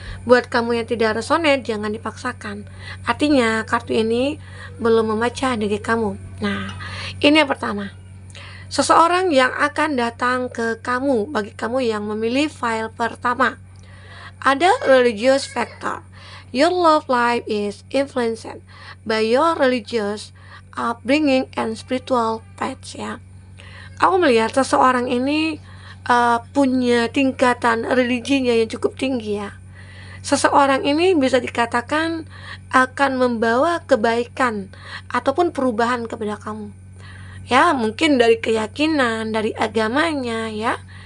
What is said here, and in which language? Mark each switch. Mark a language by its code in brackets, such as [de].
[id] Buat kamu yang tidak resonate, jangan dipaksakan. Artinya kartu ini belum membaca diri kamu. Nah, ini yang pertama. Seseorang yang akan datang ke kamu, bagi kamu yang memilih file pertama. Ada religious factor. [en] Your love life is influenced by your religious upbringing and spiritual paths ya. [id] Aku melihat seseorang ini punya tingkatan religinya yang cukup tinggi ya. Seseorang ini bisa dikatakan akan membawa kebaikan ataupun perubahan kepada kamu. Ya, mungkin dari keyakinan, dari agamanya ya.